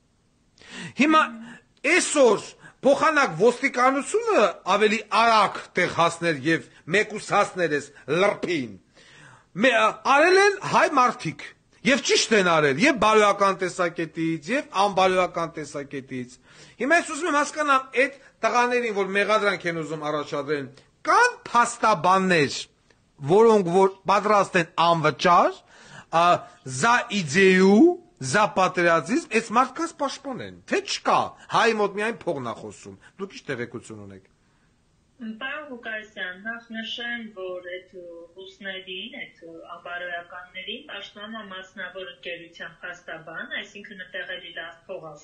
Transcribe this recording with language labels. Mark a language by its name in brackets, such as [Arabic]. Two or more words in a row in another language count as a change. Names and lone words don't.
[Armenian] Հիմա այսօր փոխանակ ոստիկանությունը ավելի արագ տեղ հասներ եւ մեկուսացներ էս լրփին։ Արել են հայ մարդիկ եւ ճիշտ են արել եւ բարոյական տեսակետից եւ անբարոյական տեսակետից։ Հիմա ես ուզում եմ հասկանամ այդ տղաներին, որ մեղադրանք են ուզում առաջադրեն, կան փաստաբաններ, որոնք որ պատրաստ են անվճար [Russian] за идею, за [Armenian] պատերազմիզմ, այս մարդկանց պաշտպանեն, թե չկա, հայ մոտ միայն փողն է խոսում, դուք ինչ տեղեկություն ունեք։ Պարոն Ղուկասյան, նախ նշեմ, որ այդ ռուսներին, այդ ապարոյականներին պաշտպանում մասնավոր ընկերության փաստաբան, այսինքն տեղելի լավ փող է